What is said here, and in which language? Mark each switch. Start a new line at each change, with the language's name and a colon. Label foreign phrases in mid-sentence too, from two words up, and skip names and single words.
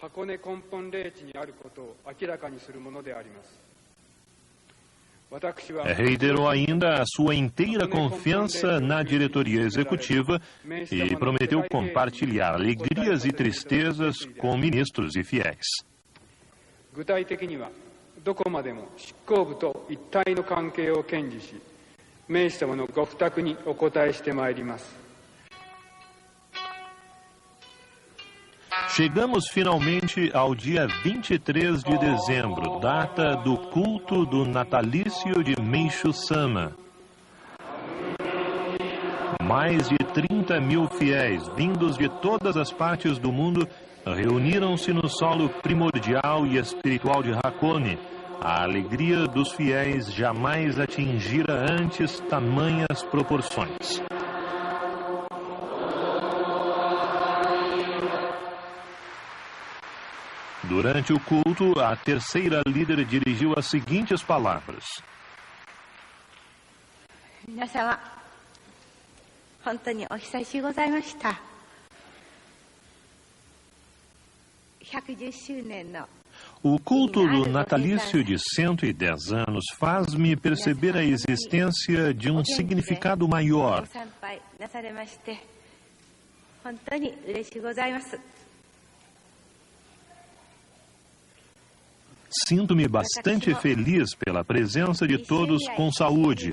Portuguese: Reiterou ainda a sua inteira confiança na diretoria executiva e prometeu compartilhar alegrias e tristezas com ministros e fiéis.
Japanese: 具体的にはどこまでも執行部と一体の関係を堅持し、名士様のご負託にお応えしてまいります。
Portuguese: Chegamos finalmente ao dia 23 de dezembro, data do culto do natalício de Meishu Sama. Mais de 30 mil fiéis, vindos de todas as partes do mundo, reuniram-se no solo primordial e espiritual de Hakone. A alegria dos fiéis jamais atingira antes tamanhas proporções. Durante o culto, a terceira líder dirigiu as seguintes palavras.
Japanese: 皆様、本当にお久しございました。110周年の
Portuguese: O culto do natalício de 110 anos faz-me perceber a existência de um significado maior. Sinto-me bastante feliz pela presença de todos com saúde.